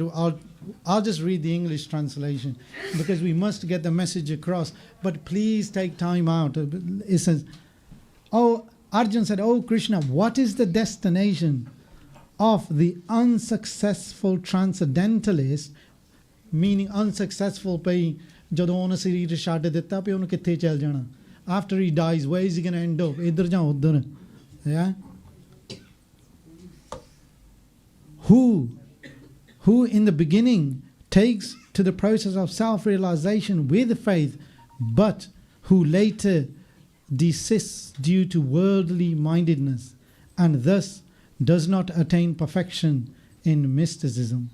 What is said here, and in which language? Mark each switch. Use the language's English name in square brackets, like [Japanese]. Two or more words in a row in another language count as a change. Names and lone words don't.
[English] I'll just read the English translation because we must get the message across. But please take time out. It says, Arjun said, oh Krishna, what is the destination of the unsuccessful transcendentalist? Meaning unsuccessful by [Punjabi] ਜਦੋਂ ਉਹਨੇ ਸਰੀਰ ਛੱਡ ਦਿੱਤਾ ਪਈ ਉਹਨੂੰ ਕਿੱਥੇ ਚੱਲ ਜਾਣਾ [English] after he dies where is he going to end up [Punjabi] ਇੱਧਰ ਜਾਂ ਉੱਧਰ [English] yeah who in the beginning takes to the process of self-realization with faith but who later desists due to worldly mindedness and thus does not attain perfection in mysticism.